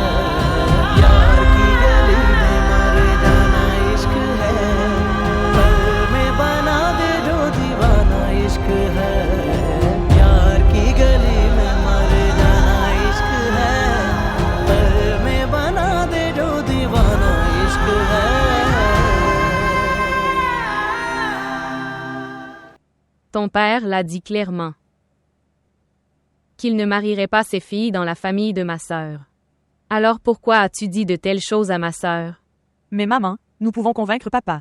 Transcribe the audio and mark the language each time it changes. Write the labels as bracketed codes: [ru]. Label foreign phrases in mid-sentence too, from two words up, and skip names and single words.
[hi] यार की गली में मर जाना इश्क है, पल में बना दे जो दीवाना इश्क है। यार की गली में मर जाना इश्क है, पल में बना दे जो दीवाना इश्क है। [fr] Ton père l'a dit clairement. Qu'il ne marierait pas ses filles dans la famille de ma sœur. Alors pourquoi as-tu dit de telles choses à ma sœur? Mais maman, nous pouvons convaincre papa.